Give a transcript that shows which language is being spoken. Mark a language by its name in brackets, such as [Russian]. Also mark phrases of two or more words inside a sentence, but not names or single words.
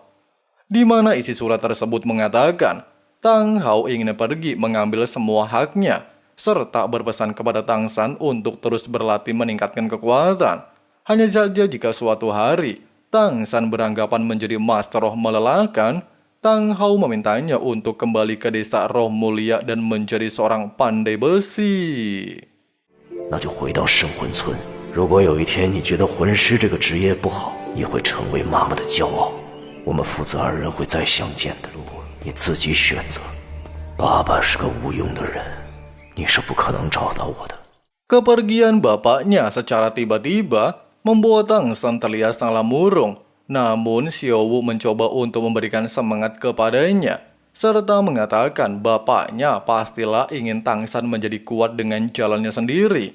[Indonesian] Di mana isi surat tersebut mengatakan, Tang Hao ingin pergi mengambil semua haknya, serta berpesan kepada Tangsan untuk terus berlatih meningkatkan kekuatan. Hanya saja jika suatu hari Tangsan beranggapan menjadi Master Roh melelahkan, Tang Hao memintanya untuk kembali ke desa Roh Mulia dan menjadi seorang pandai besi. [Chinese] 那就回到圣魂村。如果有一天你觉得魂师这个职业不好，你会成为妈妈的骄傲。我们父子2人会再相见的，你自己选择。爸爸是个无用的人。 你是不可能找到我的。 [Indonesian] Kepergian bapaknya secara tiba-tiba membuat Tangsan terlihat sangat murung. Namun Xiao Wu mencoba untuk memberikan semangat kepadanya, serta mengatakan bapaknya pastilah ingin Tangsan menjadi kuat dengan jalannya sendiri.